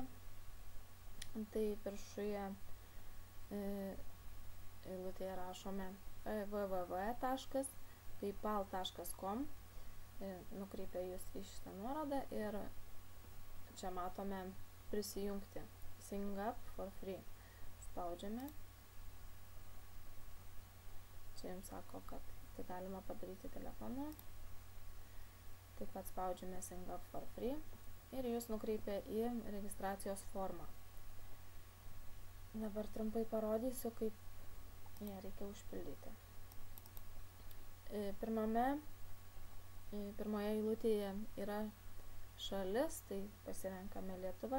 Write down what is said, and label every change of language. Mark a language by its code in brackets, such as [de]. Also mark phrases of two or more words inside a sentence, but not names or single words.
[lt] Tai viršuje eilutėje rašome www.paypal.com, nukreipia jūs į šitą nuorodą ir čia matome prisijungti, [en] sign up for free. [lt] Spaudžiame. Čia jums sako, kad tai galima padaryti telefonu. Taip pat spaudžiame [en] sign up for free [lt] ir jūs nukreipia į registracijos formą. Dabar trumpai parodysiu, kaip ją reikia užpildyti. Pirmoje eilutėje yra šalis, tai pasirenkame Lietuvą.